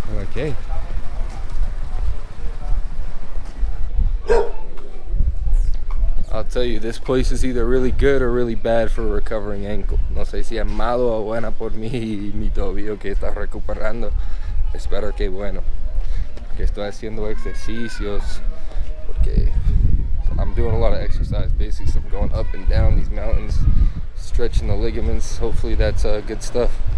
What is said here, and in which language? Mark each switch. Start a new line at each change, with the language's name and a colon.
English: Okay. I'll tell you, this place is either really good or really bad for a recovering ankle.
Spanish: No sé si es malo o buena por mí y mi tobillo que está recuperando. Espero que bueno. Porque estoy haciendo ejercicios. Porque
English: I'm doing a lot of exercise. Basically, so I'm going up and down these mountains, stretching the ligaments. Hopefully that's good stuff.